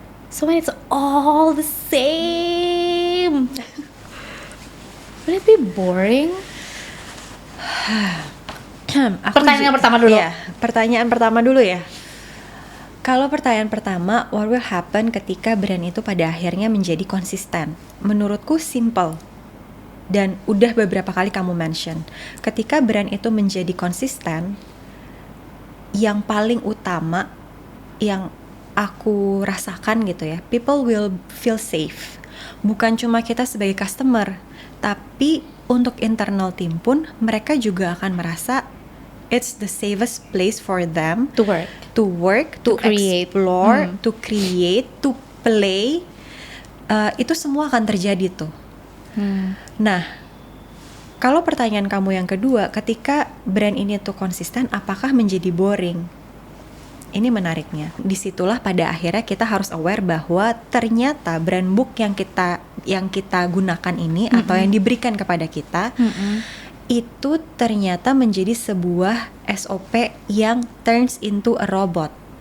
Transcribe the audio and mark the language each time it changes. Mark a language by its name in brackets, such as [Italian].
[English] So when it's all the same, will it be boring? [Indonesian] Pertanyaan pertama dulu. Iya, pertanyaan pertama dulu ya. Kalau pertanyaan pertama, [English] what will happen [Indonesian] ketika brand itu pada akhirnya menjadi konsisten? Menurutku simple. Dan udah beberapa kali kamu mention. Ketika brand itu menjadi konsisten, yang paling utama yang aku rasakan gitu ya, [English] people will feel safe. [Indonesian] Bukan cuma kita sebagai customer, tapi untuk internal team pun mereka juga akan merasa [English] it's the safest place for them To work. to create. explore, to create, to play. [Indonesian] Itu semua akan terjadi tuh. Nah, kalau pertanyaan kamu yang kedua, ketika brand ini tuh konsisten, apakah menjadi boring? Ini menariknya. Disitulah pada akhirnya kita harus aware bahwa ternyata brand book yang kita gunakan ini atau yang diberikan kepada kita itu ternyata menjadi sebuah SOP yang [English] turns into a robot.